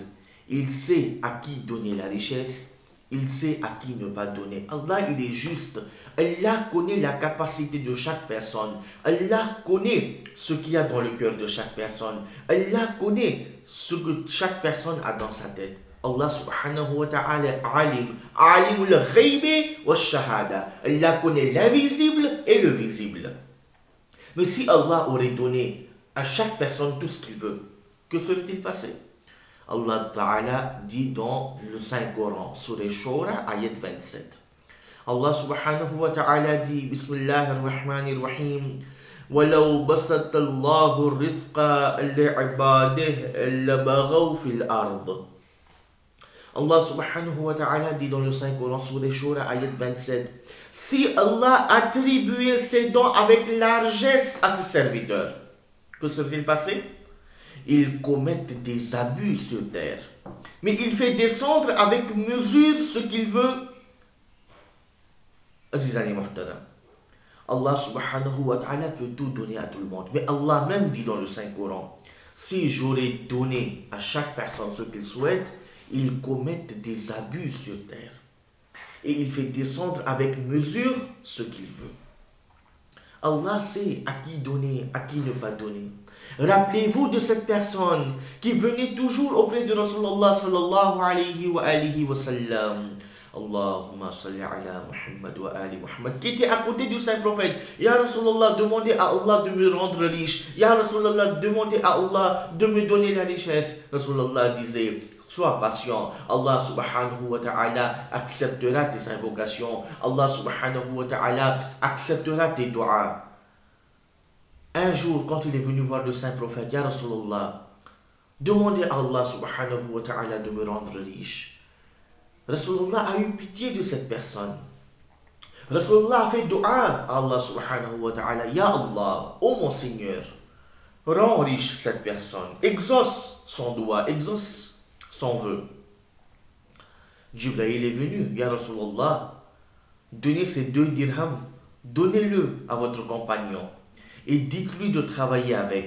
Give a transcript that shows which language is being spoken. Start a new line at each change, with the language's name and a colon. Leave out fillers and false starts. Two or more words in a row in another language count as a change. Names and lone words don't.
French: Il sait à qui donner la richesse, il sait à qui ne pas donner. Allah, il est juste. Allah connaît la capacité de chaque personne. Allah connaît ce qu'il y a dans le cœur de chaque personne. Allah connaît ce que chaque personne a dans sa tête.
Arabic: الله سبحانه وتعالى عليم. عالم الغيب والشهادة.
French: Allah connaît l'invisible et le visible. Mais si Allah aurait donné à chaque personne tout ce qu'il veut, que serait-il passé?
Arabic: الله تعالى
French: dit dans le Saint-Coran, Surah Shura, ayat 27.
Arabic: الله سبحانه وتعالى dit, بسم الله الرحمن الرحيم, وَلَوْ بَسَطَ اللَّهُ الرِّزْقَ لِعِبَادِهِ لَبَغَوْا فِي الْأَرْضِ. الله سبحانه وتعالى
French: dit dans le Saint-Coran, Surah Shura, ayat 27. Si Allah attribuait ses dons avec largesse à ses serviteurs, que serait-il passé? Ils commettent des abus sur terre. Mais il fait descendre avec mesure ce qu'il veut.
Urdu: عزیزانِ محترم,
Arabic: الله سبحانه وتعالى
French: peut tout donner à tout le monde. Mais Allah même dit dans le Saint-Coran, si j'aurais donné à chaque personne ce qu'il souhaite, ils commettent des abus sur terre. Et il fait descendre avec mesure ce qu'il veut. Allah sait à qui donner, à qui ne pas donner. Rappelez-vous de cette personne qui venait toujours auprès de Rasulullah
Arabic: صلى الله عليه وسلم. اللهم صل على محمد وآل محمد,
French: qui était à côté du saint prophète.
Arabic: يا رسول الله,
French: demandez à Allah de me rendre riche.
Arabic: يا رسول الله,
French: demandez à Allah de me donner la richesse. Rasulallah disait, sois patient,
Arabic: الله سبحانه وتعالى
French: acceptera tes invocations,
Arabic: الله سبحانه وتعالى
French: acceptera tes doigts. Un jour, quand il est venu voir le saint prophète,
Arabic: يا رسول الله,
French: demandez à
Arabic: الله سبحانه وتعالى
French: de me rendre riche. Rasulullah a eu pitié de cette personne. Rasulullah a fait dua à
Arabic: الله سبحانه وتعالى. يا الله,
French: ô mon Seigneur, rends riche cette personne. Exauce son dua, exauce son vœu. Jibril est venu.
Arabic: يا رسول الله,
French: donnez ces 2 dirhams. Donnez-le à votre compagnon. Et dites-lui de travailler avec.